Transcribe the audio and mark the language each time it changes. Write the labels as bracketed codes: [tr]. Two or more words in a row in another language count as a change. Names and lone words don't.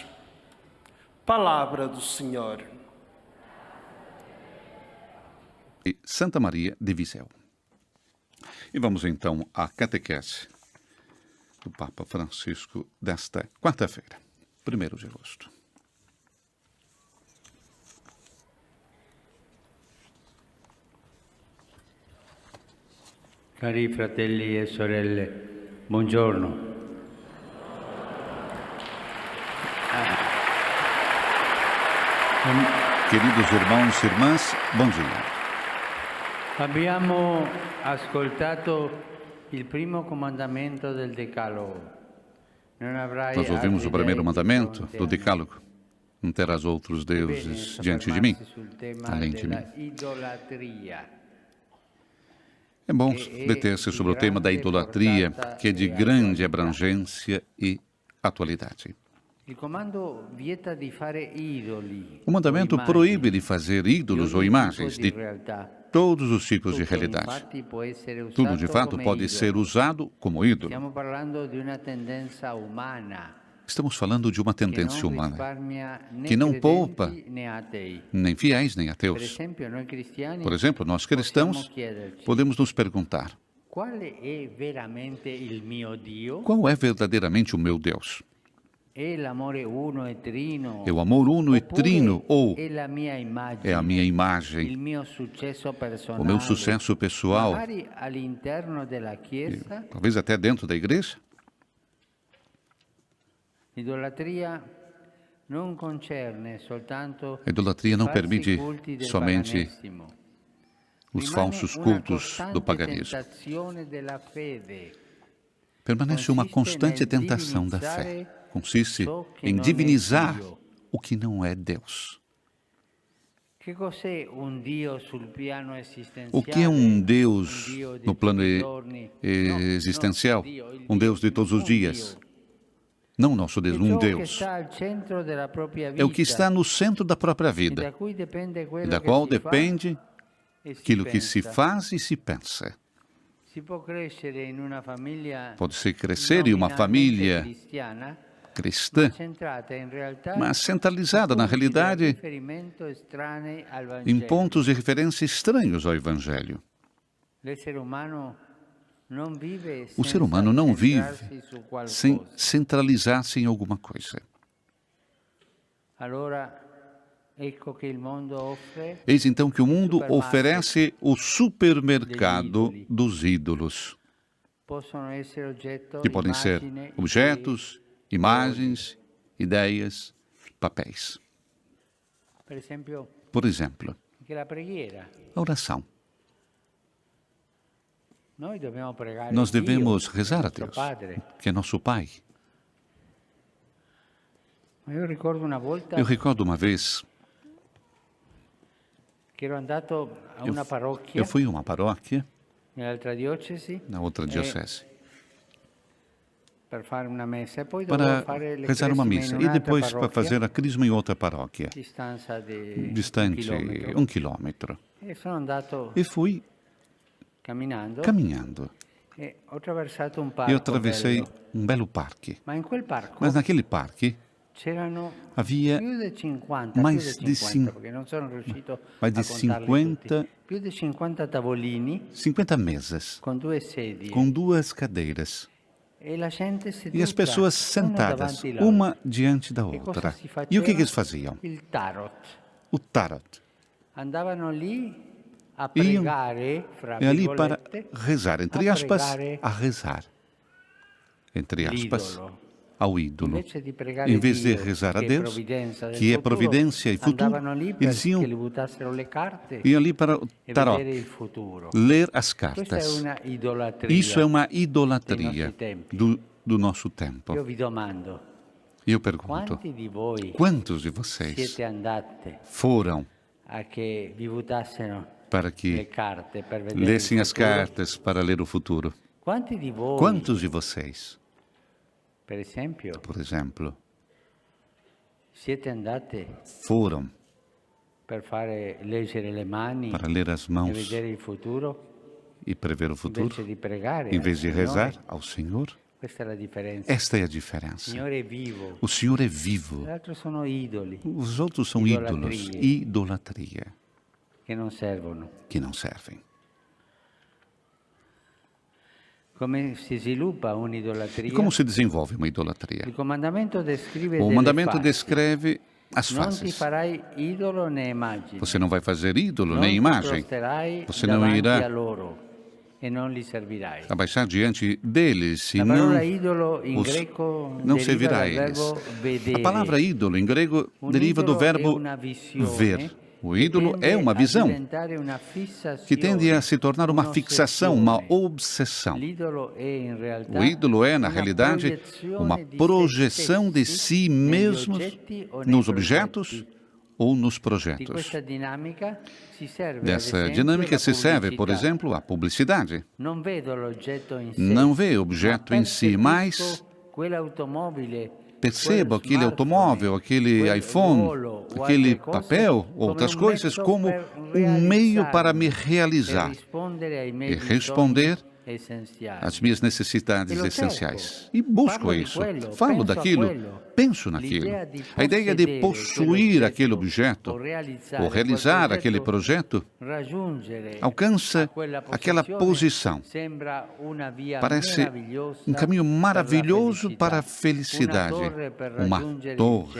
[pt] Palavra do Senhor. E Santa Maria de Viseu. E vamos então à catequese do Papa Francisco desta quarta-feira, 1º de agosto. [it] Cari fratelli e sorelle, buongiorno. [pt] Queridos irmãos e irmãs, bom dia. [it] Abbiamo ascoltato il primo comandamento del Decalogo. Non avrai [pt] Nós ouvimos o [it] altri [pt] primeiro [it] dei [pt] mandamento [it] fronte a [pt] do [it] me. [pt] Decálogo. Não terás outros deuses [it] Bene, [pt] diante de mim, [it] soffermarsi sul tema [pt] além de mim. [it] della idolatria. [pt] É bom deter-se sobre o tema da idolatria, que é de grande abrangência e atualidade. [it] Il comando vieta di fare idoli. [pt] O mandamento [it] o immagini [pt] proíbe de fazer ídolos ou [it] di ogni [pt] imagens [it] tipo di [pt] de [it] realtà. [pt] todos os tipos de [it] Tutto, [pt] realidade. [it] infatti, può essere usato [pt] Tudo, de fato, [it] come [pt] pode [it] idolo. [pt] ser usado como ídolo. [it] Stiamo parlando di una tendenza umana [pt] Estamos falando de uma [it] che [pt] tendência [it] non [pt] humana, [it] risparmia né [pt] que não [it] credenti [pt] poupa [it] né atei. [pt] nem fiéis nem [it] Per [pt] ateus. [it] esempio, noi cristiani [pt] Por exemplo, nós [it] possiamo [pt] cristãos [it] chiederci [pt] podemos nos perguntar: [it] quale è veramente il mio Dio? [pt] qual é verdadeiramente o meu Deus? [it] È l'amore uno e trino? [pt] É o amor uno e [it] Oppure [pt] trino ou [it] è la mia immagine, [pt] é a minha [it] il [pt] imagem, [it] mio successo personale, [pt] o meu sucesso pessoal, [it] magari all'interno della Chiesa? [pt] talvez até dentro da igreja? [it] L'idolatria non concerne soltanto [pt] A idolatria não [it] falsi [pt] permite [it] culti del [pt] somente [it] paganesimo. [pt] os [it] Rimane [pt] falsos [it] una [pt] cultos [it] costante [pt] do paganismo. [it] tentazione della fede. [pt] Permanece uma constante tentação da fé. Consiste em divinizar o que não é Deus. [it] Che cos'è un Dio sul piano esistenziale? [pt] O que é um Deus [it] Dio di [pt] no plano [it] tutti i giorni? [pt] existencial? [it] Dio, il [pt] Um Deus de todos os [it] un [pt] dias. [it] Dio. [pt] Não nosso Deus, [it] È [pt] um [it] ciò che [pt] Deus. [it] sta al centro della propria [pt] É o que [it] vita [pt] está no centro da própria [it] e [pt] vida, [it] da cui dipende [pt] e [it] quello [pt] da [it] che [pt] qual [it] si fa [pt] depende [it] e si [pt] aquilo que se [it] pensa. [pt] faz e se pensa. [it] Si può crescere in una famiglia [pt] Pode-se crescer em uma [it] nominalmente [pt] família [it] cristiana, [pt] cristã, [it] centrata in realtà [pt] mas centralizada, na [it] punti di [pt] realidade, [it] riferimento estranei al [pt] em [it] Vangelo. [pt] pontos de referência estranhos ao Evangelho. [it] L'essere umano non vive [pt] O ser [it] senza [pt] humano não vive [it] centrarsi su qualcosa. [pt] sem centralizar-se em alguma coisa. [it] Allora, ecco che il mondo offre [pt] Eis então que o mundo oferece o supermercado dos ídolos, [it] possono essere oggetto, [pt] que podem ser [it] immagine, [pt] objetos, imagens, ideias, papéis. [it] per esempio, [pt] Por exemplo, [it] anche la preghiera. [pt] a oração. [it] Noi dobbiamo pregare [pt] Nós [it] Dio, [pt] devemos rezar a [it] nostro [pt] Deus, [it] Padre. [pt] que é nosso Pai. [it] Ma io ricordo una volta [pt] Eu recordo uma vez, [it] che ero andato a una parrocchia [pt] eu fui a uma paróquia [it] nell'altra diocesi [pt] na outra diocese [it] per fare una messa e poi dovevo [pt] para [it] fare le [pt] rezar uma [it] cresime [pt] missa [it] in [pt] e [it] un'altra [pt] depois para [it] parrocchia, [pt] fazer a crisma em outra paróquia, [it] distanza di [pt] distante [it] 1 [pt] 1 quilômetro. [it] E sono andato [pt] E fui [it] camminando [pt] caminhando. [it] e ho attraversato un parco [pt] Eu atravessei [it] bello. [pt] um belo parque. [it] Ma in quel parco [pt] Mas naquele parque [it] c'erano [pt] havia [it] più di 50, [pt] mais [it] più di [pt] de [it] 50 cin- perché non sono riuscito [pt] mais de [it] a contarli [pt] 50 [it] tutti. Più di 50 tavolini [pt] 50 mesas [it] con 2 sedie [pt] com 2 cadeiras E as pessoas sentadas, uma diante da outra. E o que eles faziam? [it] Il tarot. [pt] O tarot. [it] Andavano lì a [pt] Iam [it] pregare, fra [pt] ali para [it] virgolette, [pt] rezar, entre aspas, [it] pregare [pt] a rezar, entre aspas, [it] l'idolo. [pt] ao ídolo. [it] Invece di pregare [pt] Em vez de [it] Dio, [pt] rezar a [it] che è [pt] Deus, [it] provvidenza del [pt] que é [it] futuro, [pt] providência e futuro, [it] andavano lì [pt] eles [it] perché [pt] iam, [it] li buttassero le carte [pt] iam ali para o [it] e [pt] tarot, [it] vedere il futuro. [pt] ler as [it] Questa è [pt] cartas. [it] una idolatria. [pt] Isso é uma [it] dei [pt] idolatria [it] nostri tempi. [pt] do nosso tempo. [it] Io vi domando, [pt] E eu pergunto, [it] quanti di voi [pt] quantos de vocês [it] siete andate [pt] foram [it] a che vi buttassero [pt] para [it] le [pt] que [it] carte per vedere [pt] lessem [it] il [pt] as [it] futuro? [pt] cartas para ler o futuro? [it] Quanti di voi, [pt] Quantos de vocês, [it] per esempio, [pt] por exemplo, [it] siete andate [pt] foram [it] per fare leggere le mani [pt] para ler as [it] e [pt] mãos [it] vedere il futuro [pt] e prever o futuro, [it] invece di pregare [pt] em [it] al [pt] vez de [it] Signore? [pt] rezar ao Senhor? [it] Questa è la differenza. [pt] Esta é a [it] Il [pt] diferença. [it] Signore è vivo, [pt] O Senhor é vivo. [it] l'altro sono idoli [pt] Os outros são ídolos, [it] Idolatria. [pt] idolatria, [it] che non servono. [pt] que não servem. [it] Come si sviluppa [pt] E [it] un'idolatria? [pt] como se desenvolve uma idolatria? [it] Il comandamento descrive [pt] O [it] delle [pt] mandamento [it] fasi. [pt] descreve as [it] Non ti [pt] fases. [it] farai idolo né immagine. [pt] Você não vai fazer ídolo [it] Non [pt] nem [it] ti [pt] imagem. [it] prosterai [pt] Você não [it] davanti [pt] irá [it] a loro e non li servirai. [pt] abaixar diante deles e [it] La [pt] não, [it] parola idolo in [pt] os, [it] greco [pt] não [it] deriva [pt] servirá a [it] dal [pt] eles. [it] verbo vedere. [pt] A palavra ídolo em grego [it] Un [pt] deriva do [it] idolo è [pt] verbo [it] una visione [pt] ver. O [it] che [pt] ídolo [it] tende [pt] é uma [it] a [pt] visão [it] diventare una fissazione, [pt] que tende a se tornar uma fixação, uma [it] un'ossessione. [pt] obsessão. [it] L'idolo è in realtà [pt] O ídolo é, na [it] una [pt] realidade, [it] proiezione [pt] uma [it] di se [pt] projeção de [it] stessi [pt] si [it] negli [pt] mesmos [it] oggetti o nei [pt] nos objetos [it] progetti. [pt] ou nos [it] Di [pt] projetos. [it] questa dinamica si serve, ad [pt] Dessa [it] esempio, [pt] dinâmica [it] la [pt] se serve, por [it] pubblicità. [pt] exemplo, a publicidade. [it] Non vedo l'oggetto in sé, [pt] Não vê objeto [it] ma [pt] em si, mas [it] percepisco quell'automobile, [pt] perceba [it] quel [pt] aquele automóvel, aquele [it] quel [pt] iPhone, [it] ruolo o [pt] aquele [it] altre cose [pt] papel, [it] come [pt] outras [it] un [pt] coisas, [it] mezzo [pt] como [it] per [pt] meio para me [it] realizzarmi [pt] realizar [it] e rispondere ai [pt] e [it] miei [pt] responder [it] bisogni essenziali. [pt] às minhas necessidades [it] E lo [pt] essenciais. [it] cerco. [pt] E busco [it] Parlo di [pt] isso, [it] quello, [pt] falo [it] penso a [pt] daquilo, [it] quello. [pt] penso naquilo. [it] L'idea di [pt] A ideia de [it] possedere [pt] possuir aquele [it] quell'oggetto [pt] objeto [it] o realizzare [pt] aquele [it] quel [pt] projeto [it] raggiungere [pt] alcança [it] quella [pt] aquela posição. [it] sembra una via [pt] Parece [it] meravigliosa [pt] um caminho maravilhoso para a [it] una [pt] felicidade, [it] torre per [pt] uma [it] raggiungere il [pt] torre